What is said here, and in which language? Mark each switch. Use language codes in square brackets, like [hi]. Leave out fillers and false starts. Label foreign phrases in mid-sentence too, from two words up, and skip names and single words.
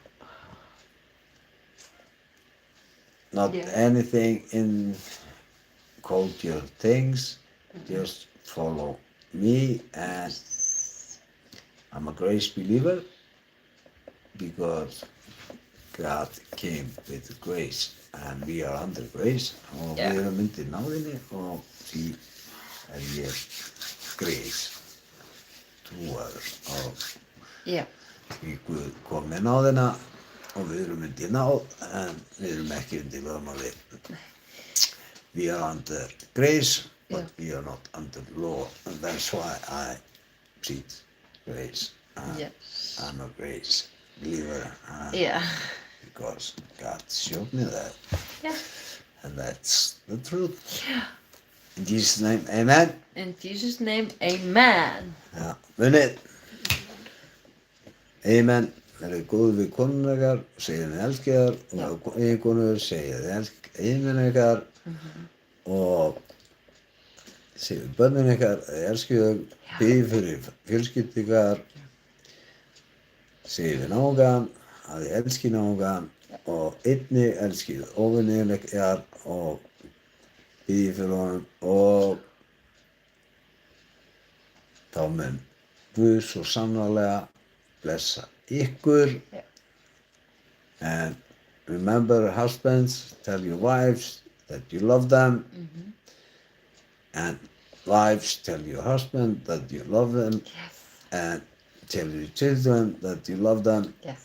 [en] Not anything in hold your things, just follow me, and I'm a grace believer because God came with grace and we are under grace og Yeah. [is] við erum undir náðinni og því er ég grace trúaður og Já. því Guð kom með náðina og við erum undir náð en við erum ekki undir lögmáli. [en] We are under grace but we are not under law and that's why I preach grace. Yes. I'm a grace believer [is] Já. [en] because God showed me that Yeah. and that's the truth. In Jesus' name, amen. In Jesus' name, amen. [is] Já, munið. Amen. Verið góð við konuna ykkar, segið henni elskið þar og eiginkonur segið eiginmenn ykkar og segið börnin ykkar að þið elskið þau, biðið fyrir fjölskyldu ykkar, segið við náungan að þið elskið náungan og einnig elskið óvinni ykkar og biðið fyrir honum og þá mun Guð svo sannarlega blessa ykkur. [en] Yeah. And remember, husbands, tell your wives that you love them. And wives, tell your husband that you love them. Yes. And tell your children that you love them. Yes.